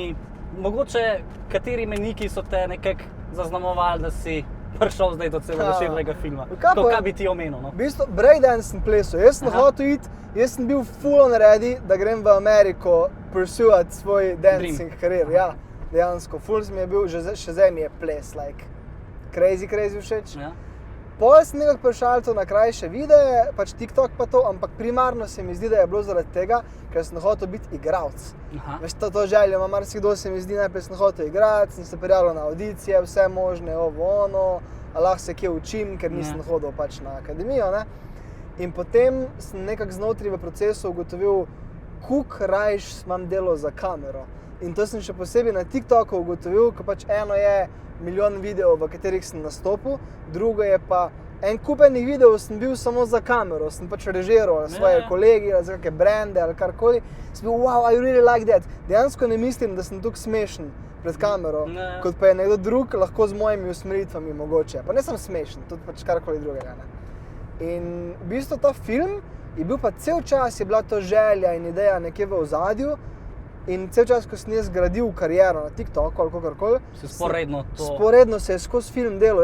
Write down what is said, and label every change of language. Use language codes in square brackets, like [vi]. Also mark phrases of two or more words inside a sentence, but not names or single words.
[sl] Mogoče, kateri mejniki so te nekako zaznamovali, da si prišel zdaj do celovečernega filma? To, kaj bi ti omenil, no? V bistvu, breakdance sem plesal. Jaz sem hotel iti, jaz sem bil [en] full on ready, [sl] da grem v Ameriko pursuati svoj dancing karier. Ja, dejansko. Full mi je bil, še zdaj mi je ples, [en] like, crazy všeč. [sl] Pol sem nekako prešal to na krajše videe, pač TikTok pa to, ampak primarno se mi zdi, da je bilo zaradi tega, ker sem hotel biti igralec. Veš, to željo ima marsikdo, se mi zdi, najprej sem hotel igrati, sem se prijavil na audicije, vse možne, ono, a lahko se kje učim, ker nisem hodil pač na akademijo, ne. In potem sem nekako znotraj v procesu ugotovil, koliko rajš imam delo za kamero. In to sem še posebej na TikToku ugotovil, ko pač eno je milijon videov, v katerih sem nastopil, drugo je pa en kup enih videov sem bil samo za kamero, sem pač režiral svoje kolegi, za kakšne brande ali karkoli. Sem bil, [en] wow, I really like that. [sl] Dejansko ne mislim, da sem tukaj smešen pred kamero, kot pa je nekdo drug lahko z mojimi usmeritvami mogoče. Pa ne sem smešen, tudi pač karkoli drugega, ne. In v bistvu ta film je bil pa cel čas, je bila to želja in ideja nekje v ozadju. In cel čas, ko sem jaz gradil kariero na TikToku ali kakorkoli, sporedno se je skozi film delal.